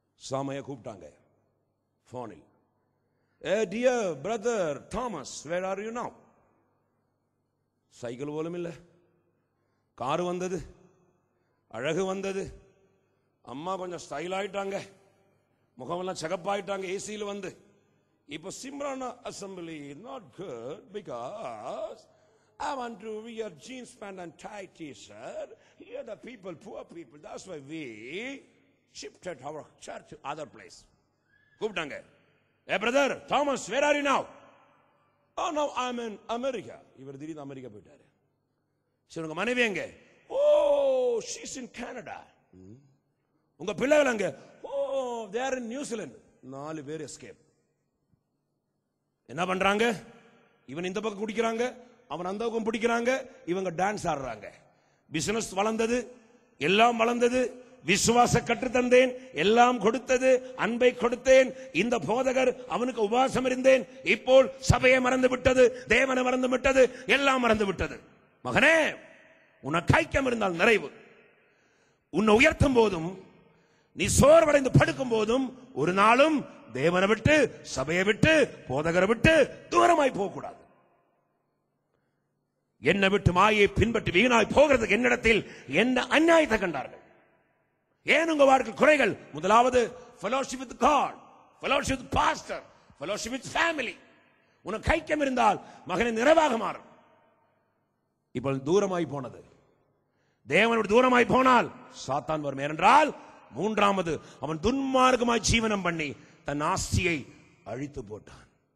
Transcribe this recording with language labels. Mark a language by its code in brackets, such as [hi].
[ta] சாமையா கூப்பிட்டாங்க போனில். [en] Dear brother Thomas, where are you now? [ta] Cycle போலும் இல்ல, கார் வந்தது, அழகு வந்தது, அம்மா கொஞ்சம் ஸ்டைல் ஆயிட்டாங்க, முகமெல்லாம் செகப்பாயிட்டாங்க ஏசியில் வந்து. இப்ப Simran assembly [en] not good because I want to wear jeans pant and tight t-shirt. Here the people, poor people, that's why we shifted our church to other place. [ta] கூப்பிட்டாங்க. [en] Hey brother Thomas, where are you now? Oh no, I'm in America. [ta] இவர் திடீர்னு America போயிட்டாரு. சரி, உங்க மனைவி எங்க? [en] Oh, she's in Canada. [ta] உங்க பிள்ளைகள் அங்க? [en] Oh, they are in New Zealand. [ta] 4 பேர் எஸ்கேப். என்ன பண்றாங்க? இவன் இந்த பக்கம் குடிக்கிறாங்க, அவன் அந்த பக்கம் பிடிக்கிறாங்க, இவங்க டான்ஸ் ஆடுறாங்க. பிசினஸ் வளர்ந்தது, எல்லாம் வளர்ந்தது. விசுவாச கற்று தந்தேன், எல்லாம் கொடுத்தது, அன்பை கொடுத்தேன். இந்த போதகர் அவனுக்கு உபவாசம் இருந்தேன். இப்போ சபையை மறந்து விட்டது, தேவனை மறந்து விட்டது, எல்லாம் மறந்து விட்டது. மகனே, உனக்கு ஐக்கியம் இருந்தால் நிறைவு. உன்னை உயர்த்தும் போதும் நீ சோர்வடைந்து படுக்கும் போதும் ஒரு நாளும் தேவனை விட்டு, சபையை விட்டு, போதகரை விட்டு தூரமாய் போக கூடாது. என்னை விட்டு மாயை பின்பற்றி வீணாய் போகிறதுக்கு என்னிடத்தில் என்ன அநியாயத்தை கண்டார்கள். ஏன் உங்க வாழ்க்கை குறைகள்? முதலாவது [en] fellowship with God, fellowship with pastor, fellowship with family. [ta] உனக்கு ஐக்கியம் இருந்தால் மகனை நிறைவாக மாறும். இப்போ தூரமாய் போனது, தேவனோடு தூரமாய் போனால் சாத்தான் வரும். ஏனென்றால் மூன்றாவது அவன் துன்மார்க்கமாய் ஜீவனம் பண்ணி தன் ஆஸ்தியை அழித்து போட்டான்.